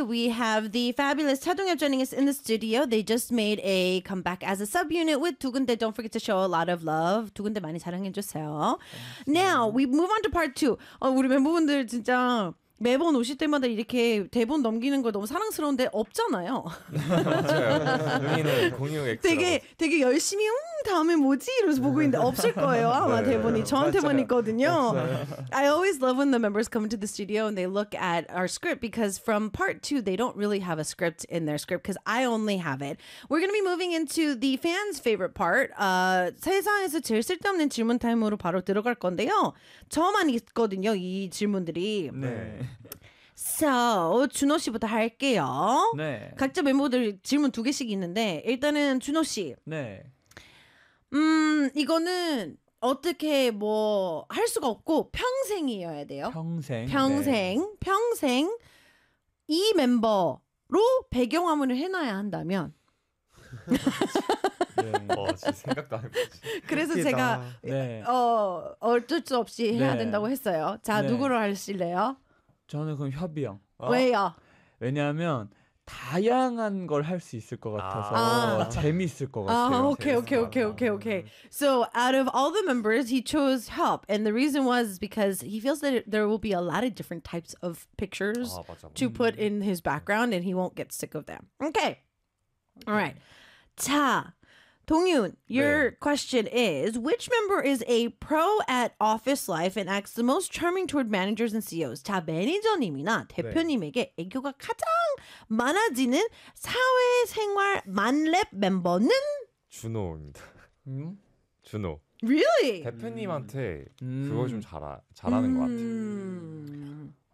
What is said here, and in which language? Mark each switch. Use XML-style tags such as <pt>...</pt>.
<en>We have the fabulous Cha Dong-hyeop joining us in the studio. They just made a comeback as a subunit with 두 군데. Don't forget to show a lot of love.</en> <ko>두 군데 많이 사랑해 주세요.</ko> <en>Now, we move on to part two.</en> <ko>우리 멤버분들 진짜 매번 오실 때마다 이렇게 대본 넘기는 거 너무 사랑스러운데 없잖아요. 맞아요. 되게 열심히 다음에 뭐지? 이러면서 보고 있는데 없을 거예요. 아마 네, 대본이 네, 저한테만 맞아요. 있거든요. 없어요.</ko> <en>I always love when the members come into the studio and they look at our script because from part two, they don't really have a script in their script because I only have it. We're going to be moving into the fans' favorite part.</en> <ko>세상에서 제일 쓸데없는 질문 타임으로 바로 들어갈 건데요. 저만 있거든요, 이 질문들이. 네. So, 준호 씨부터 할게요. 네. 각자 멤버들 질문 두 개씩 있는데 일단은 준호 씨. 네. 이거는 어떻게 뭐 할 수가 없고 평생이어야 돼요. 평생. 평생. 네. 평생 이 멤버로 배경 화면을 해 놔야 한다면 네. 생각도 안 해 봤지. 그래서 제가 네. 어쩔 수 없이 해야 네. 된다고 했어요. 자, 네. 누구로 하실래요? 저는 그럼 협이 형. 왜요? 왜냐하면 다양한 걸 할 수 있을 것 같아서 재미있을 것 같아요. 오케이.</ko> <en>So out of all the members, he chose help. And the reason was because he feels that there will be a lot of different types of pictures to put in his background and he won't get sick of them. Okay. All right. 자, 동윤, your 네. question is, which member is a pro at office life and acts the most charming toward managers and CEOs?</en> <ko>자, 매니저님이나 대표님에게 애교가 가장 많아지는 사회생활 만렙 멤버는? 준호입니다. 준호.</ko> <en>Really?</en> <ko>대표님한테 그걸 좀 잘하는 것 같아요.</ko>